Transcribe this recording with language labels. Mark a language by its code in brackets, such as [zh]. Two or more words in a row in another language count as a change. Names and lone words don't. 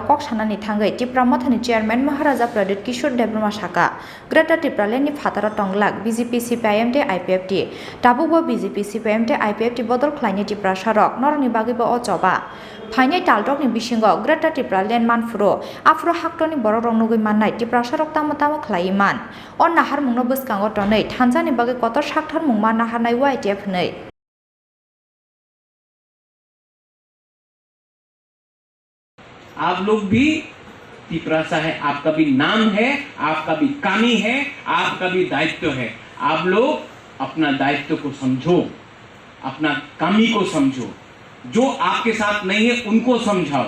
[trp] कक सानानि थांगै टिप्रा मथनि चेयारमैन महाराजा प्रद्युत किशोर देबबर्मा साका ग्रेटर टिप्रालेन्डनि फाताराव टंगलाक बीजेपी सीपीआईएम आईपीएफटी ताबुगो बीजेपी सीपीआईएम आईपीएफटी बदल खलायनाय टिप्रा सारक नरनि बागैबो अचबा फाइनाय तालदकनि बिसिङाव ग्रेटर टिप्रालेन्ड मानफुरो आफुरो हाक्टनि बरक रं नुगै माननाय टिप्रा सारक तामो तामो खलायमान अ नाहार मुंनो बसकांगो टनै थानसानि बागै कतर साक्थार मुंमा नाहारनाय वाईटीएफ नै [hi] आप लोग भी टिप्रासा है, आपका भी नाम है, आपका भी कामी है, आपका भी दायित्व है। आप लोग अपना दायित्व को समझो, अपना कामी को समझो, जो आपके साथ नहीं है उनको समझाओ।